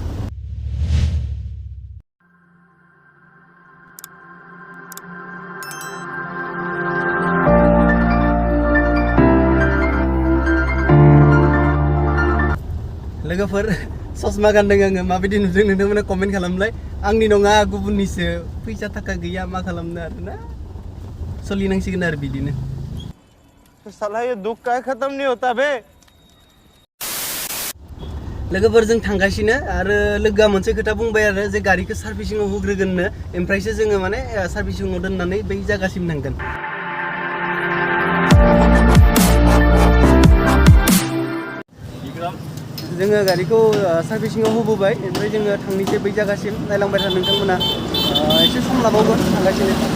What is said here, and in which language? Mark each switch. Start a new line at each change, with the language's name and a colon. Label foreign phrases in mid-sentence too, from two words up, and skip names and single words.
Bodo: लोगोफोर ससमा गानदों आङो माबायदि नुदों नोंथांमोना कमेन्ट खालामलाय आंनि नङा गुबुननिसो फैसा थाखा गैया मा खालामनो आरोना सोलिनांसिगोन आरो बिदिनो
Hindi: साला ये दुख का खत्म नहीं होता बे
Bodo: लोगोफोर जों थांगासिनो आरो लोगोआ मोनसे खोथा बुंबाय आरो जे गारिखौ सार्भिसिंआव होग्रोगोननो ओमफ्रायसो जोङो माने सार्भिसिंआव दोननानै बै जायगासिम थांगोन जोङो गारिखौ सार्भिसिंआव होबोबाय ओमफ्राय जोङो थांनोसै बै जायगासिम नायलांबाय था नोंथांमोना एसे सम लाबावगोन थांगासिनो